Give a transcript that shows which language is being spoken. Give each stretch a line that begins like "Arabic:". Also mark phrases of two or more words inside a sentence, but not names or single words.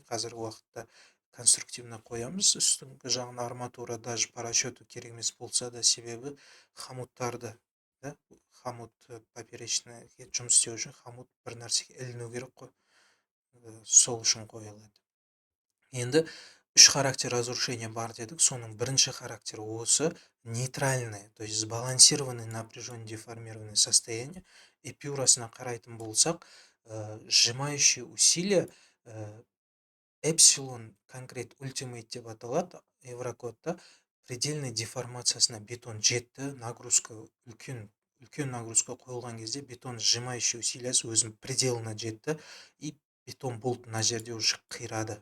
Kazakh: Қазір уақытта конструктивно қоямыз үстіңгі жағын арматура,
Russian: даже по расчету
Kazakh: керек емес болса да, себебі хомуттарды,
Russian: хомут поперечный
Kazakh: жұмыс істеу үшін хомут бір нәрсеге іліну керек қой, сол үшін қойылады. Енді үш характер разрушения бар дедік. Соның бірінші характері осы
Russian: нейтральное, то есть сбалансированное напряжение деформированное состояние.
Kazakh: Эпюрасына қарайтын болсақ,
Russian: сжимающие усилия
English: epsilon concrete ultimate
Kazakh: деп аталады еврокодта. Предельной деформациясына бетон жетті, нагрузка үлкен нагрузка қойылған кезде бетон сжимающий усилиясы өзінің пределына жетті, и бетон болт мына жерде уже қирады.